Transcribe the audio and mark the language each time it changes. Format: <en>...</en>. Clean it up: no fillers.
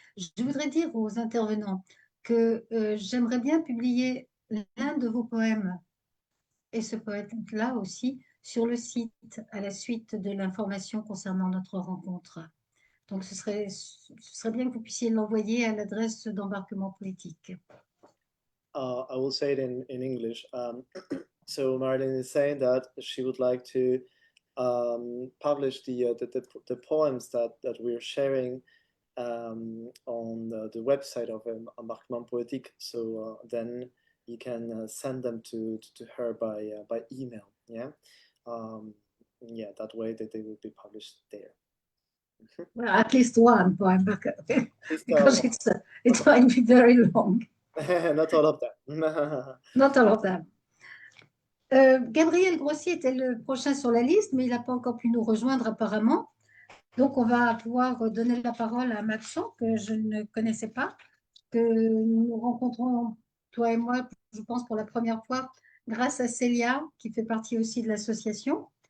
<fr>Je voudrais dire aux intervenants que j'aimerais bien publier l'un de vos poèmes et ce poème-là aussi sur le site à la suite de l'information concernant notre rencontre. Donc ce serait bien que vous puissiez l'envoyer à l'adresse d'embarquement poétique.</fr> <en>I will say it in English. So Marilyne is saying that she would like to publish the poems that we're sharing on the website of Embarquement Poétique. So then you can send them to her by email. Yeah, yeah. That way that they will be published there. Well, at least one poem, because it might be very long. Not all of them. Not all of them.</en> <fr>Gabriel Grossi était le prochain sur la liste, mais il n'a pas encore pu nous rejoindre apparemment. Donc, on va pouvoir donner la parole à Mapson, que je ne connaissais pas, que nous rencontrons, toi et moi, je pense, pour la première fois, grâce à Célia, qui fait partie aussi de l'association.</fr>